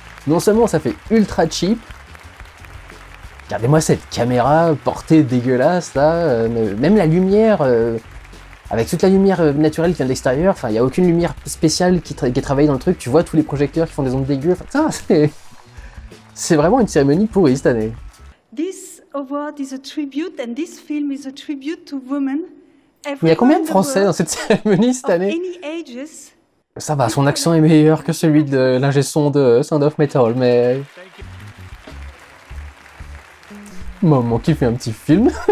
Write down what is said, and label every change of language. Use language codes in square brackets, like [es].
[fr] Non seulement ça fait ultra cheap, regardez-moi cette caméra portée dégueulasse, là, même la lumière... Avec toute la lumière naturelle qui vient de l'extérieur, enfin, il n'y a aucune lumière spéciale qui est travaillée dans le truc, tu vois tous les projecteurs qui font des ondes dégueu, enfin, c'est vraiment une cérémonie pourrie cette année. [en] This award is a tribute and this film is a tribute to women. [fr] Mais il y a combien de Français dans cette cérémonie cette année? Ça va, son accent est meilleur que celui de l'ingé son de Sound of Metal, mais... Maman qui fait un petit film.